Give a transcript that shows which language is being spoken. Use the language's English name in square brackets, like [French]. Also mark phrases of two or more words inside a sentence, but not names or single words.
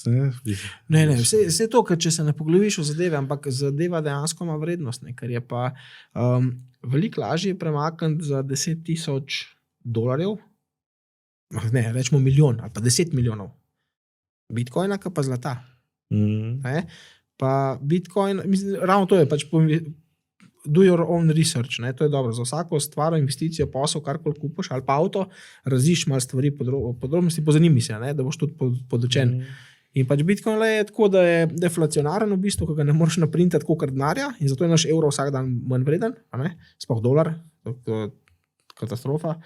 [Slovenian] Ne, vse to, ker če se ne poglobiš v zadeve, ampak zadeva dejansko ima vrednost, ne, ker je pa veliko lažje premakniti za $10,000, ne, rečemo milijon ali pa 10 milijonov bitcoina, ka pa zlata. Ne? Pa bitcoin, mislim, ravno to je pač [English] do your own research, [Slovenian] ne? To je dobro. Za vsako stvar, investicijo, posel, karkoli kupiš ali pa avto, raziš malo stvari podrobnosti, pozanimi se, ne? Da boš tudi podočen. In pač bitcoin je tako, da je deflacionaren v bistvu, ko ga ne moreš naprintati kolikor denarja in zato je naš evro vsak dan manj vreden, sploh dolar, katastrofa.